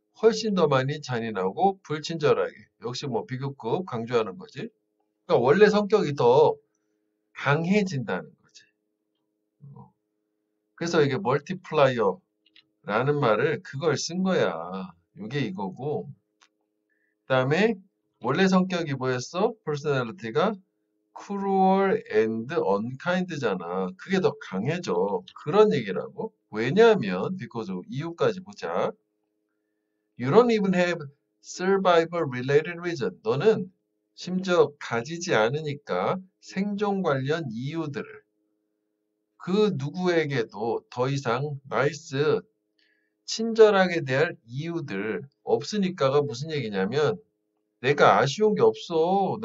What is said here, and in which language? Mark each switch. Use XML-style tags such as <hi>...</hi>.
<ko>훨씬 더 많이 잔인하고 불친절하게. 역시 뭐 비교급 강조하는 거지. 그러니까 원래 성격이 더 강해진다는 거지. 그래서 이게 멀티플라이어라는 말을 그걸 쓴 거야. 이게 이거고. 그다음에 원래 성격이 뭐였어?</ko> <en>personality가 cruel and unkind잖아.</en> <ko>그게 더 강해져. 그런 얘기라고. 왜냐하면</ko> <en>because of,</en> <ko>이유까지 보자.</ko> <en>You don't even have survival related reason.</en> <ko>너는 심지어 가지지 않으니까 생존 관련 이유들을 그 누구에게도 더 이상 나이스 친절하게 대할 이유들 없으니까가 무슨 얘기냐면 내가 아쉬운 게 없어.</ko>